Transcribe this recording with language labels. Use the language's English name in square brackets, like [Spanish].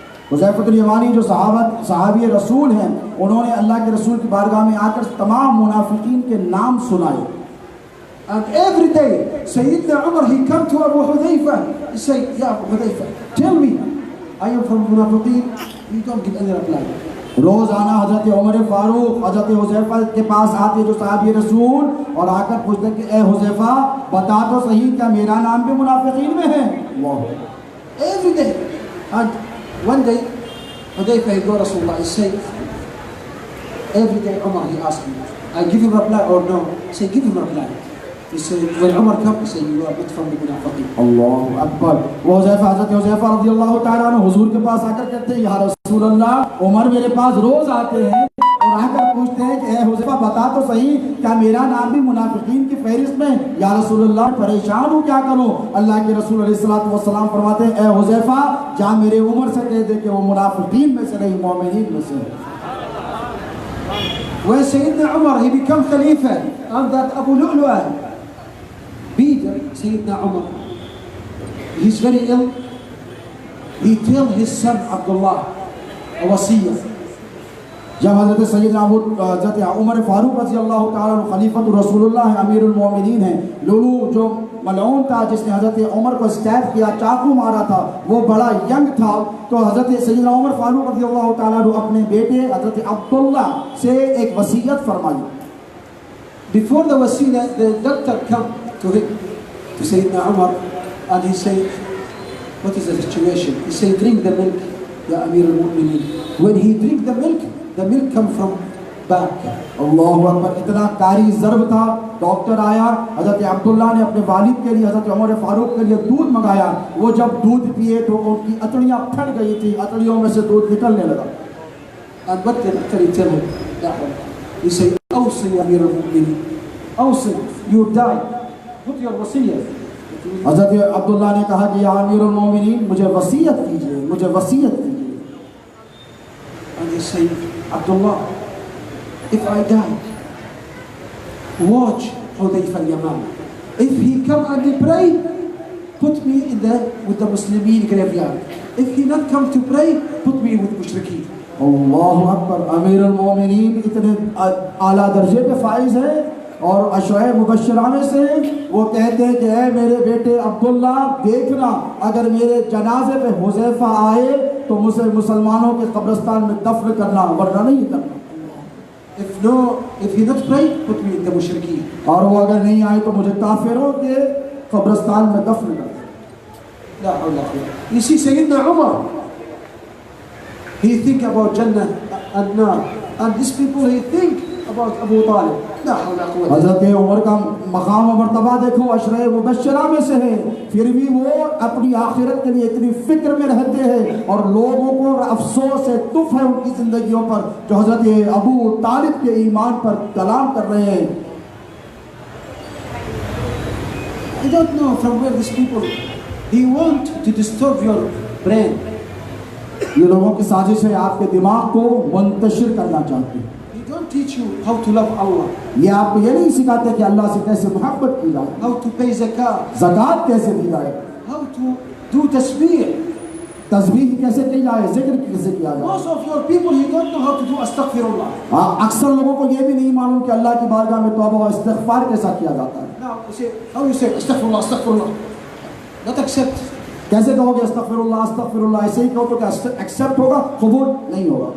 [Hindi] हुज़ैफ़तुल यमानी जो सहाबी रसूल हैं, उन्होंने अल्लाह के रसूल की बारगाह में आकर तमाम मुनाफिकीन के नाम सुनाए। [English] And every day, Sayyidina Umar, he come to Abu Hudayfa, he say, Ya Abu Hudayfa, tell me, I am from munafiqeen. You don't give any reply. [Hindi] रोजाना हजरत उमर फारूक हजरत हुज़ैफा के पास आते जो साहबी रसूल और आकर पूछते कि ए हुज़ैफा बता तो सही क्या मेरा नाम भी मुनाफिकीन में है? [English] Every day. And one day Hudayfa he go Rasulullah, he say every day Umar he ask me, I give him reply or no? Say give him reply. He said, when Umar comes, he said, you are not from the munafiqeen. [Arabic] अल्लाहु अकबर। [Hindi] वो हज़रत हुज़ैफा रज़ियल्लाहु ताला अन्हु हुजूर के पास आकर कहते हैं, या रसूल अल्लाह, उमर मेरे पास रोज आते हैं और आकर पूछते हैं कि ए हुज़ैफा बता तो सही, क्या मेरा नाम भी मुनाफिकीन की फहरिस्त में? या रसूल अल्लाह, परेशान हूँ, क्या करूँ? अल्लाह के रसूल अलैहिस्सलातु वस्सलाम फरमाते हैं, ए हुज़ैफा, जा मेरे उमर से कह दे कि वो मुनाफिकीन में से नहीं, मोमिनीन में से। [English] When Sayyidina Umar, he became Khalifa, and that Abu Lu'lu'ah beat Sayyidina Umar. He's very ill. He tell his son Abdullah a wasiyah. [Hindi] जब हज़रत सैयदना हज़रत उमर फारूक रज़ी अल्लाह ताला अन्हु खलीफतुर रसूलुल्लाह अमीरुल मोमिनीन हैं, लुलू जो मलऊन था जिसने हज़रत उमर को स्टैब किया, चाकू मारा था, वो बड़ा यंग था, तो हज़रत सैयदना उमर फारूक रज़ी अल्लाह ताला अन्हु अपने बेटे हज़रत अब्दुल्ला से एक वसीयत फरमाई। [English] Before the wasiyah, the doctor come to him, to Sayyidina Umar, and he said, what is the situation? He said, drink the milk, Ya Amirul Mu'mineen. When he drink the milk come from back. [Arabic] अल्लाहु अकबर। [Hindi] इतना कारी ज़र्ब था, doctor आया, हज़रत अब्दुल्ला ने अपने वालिद के लिए, हज़रत उमर फारूक के लिए दूध मंगाया। वो जब दूध पिए तो उनकी अतड़ियाँ फट गई थी, अतड़ियों में से दूध निकलने लगा। [English] And what did the doctor tell him? He said, [Arabic] awsi ya Amirul Mu'mineen, awsi, [English] you die, put your wasiyah. [Hindi] हज़रत अब्दुल्ला ने कहा कि या अमीरुल मोमिनीन, मुझे वसीयत कीजिए, मुझे वसीयत कीजिए। [English] And he said, Abdullah, if I die, watch Hudayfa al-Yaman. If he come and he pray, put me in with the Muslimin graveyard. If he not come to pray, put me with mushrikeen. [Arabic] अल्लाहु अकबर। [Hindi] अमीरुल मोमिनीन इतने आला दर्जे के फाइज हैं और अशवाए मुबश्शिरा में से वो कहते हैं कि ऐ मेरे बेटे अब्दुल्ला, देखना अगर मेरे जनाजे पे हुज़ैफा आए तो मुझे मुसलमानों के कब्रिस्तान में दफन करना, वरना नहीं करना। [English] If he not pray, put me in the mushrikeen. [Hindi] और वो अगर नहीं आए तो मुझे काफिरों के कब्रिस्तान में दफन करना। [Arabic] ला हौला वला कुव्वता। [English] You see Sayyidina Umar, he think about Jannah and Nar, and these people he think about Abu Talib. [Arabic] ला हौला वला कुव्वता। [Hindi] हज़रत उमर का मकाम और मर्तबा देखो, अशरे मुबश्शिरा में से है, फिर भी वो अपनी आखिरत के लिए इतनी फिक्र में रहते हैं और लोगों को अफसोस है, दुख है उनकी जिंदगियों पर जो हज़रत अबू तालिब के ईमान पर कलाम कर रहे हैं। [English] I don't know from where these people, he want to disturb your brain. [Hindi] ये लोगों की साजिश है, आपके दिमाग को मुंतशिर करना चाहते हैं। [English] He don't teach you how to love Allah, [Hindi] ये आपको ये नहीं सिखाते कि अल्लाह से कैसे मोहब्बत की जाए, [English] how to pay zakat, [Hindi] ज़कात कैसे दी जाए, [English] how to do tasbih. [Hindi] तस्बीह कैसे की जाए, जिक्र कैसे किया जाए। [English] Most of your people, you don't know how to do astaghfirullah. [Hindi] अक्सर लोगों को ये भी नहीं मालूम कि अल्लाह की बारगाह में तौबा और इस्तिग़फ़ार कैसा किया जाता है। [English] Now you say, how you say astaghfirullah, astaghfirullah? Not accept. [Hindi] कैसे कहोगे अस्तग़फ़िरुल्लाह अस्तग़फ़िरुल्लाह? ऐसे ही कहो तो क्या एक्सेप्ट होगा, कबूल नहीं होगा।